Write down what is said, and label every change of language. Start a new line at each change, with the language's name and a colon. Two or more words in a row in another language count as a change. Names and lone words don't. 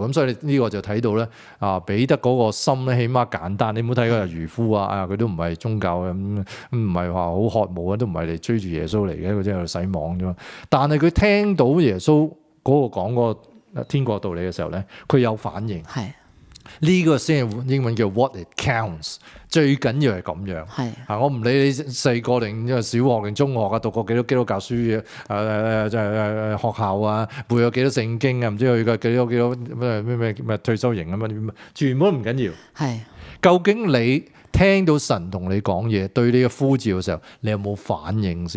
Cantonese: 咁所以呢個就睇到咧彼得嗰個心咧，起碼簡單。你唔好睇佢係漁夫佢都唔係宗教嘅，唔係話好渴慕啊，都唔係嚟追住耶穌嚟嘅，佢真係喺度洗網啫嘛。但係佢聽到耶穌嗰個講嗰個天國道理嘅時候咧，佢有反應。呢個先係英文叫
English: what it counts，
Cantonese: 最緊要係咁樣。我唔理你細個定小學定中學讀過幾多基督教書嘅學校啊，背咗幾多聖經啊，唔知去過幾多咩退休營啊乜，全部都唔緊要。究竟你聽到神同你講嘢，對你嘅呼召嘅時候，你有冇反應先？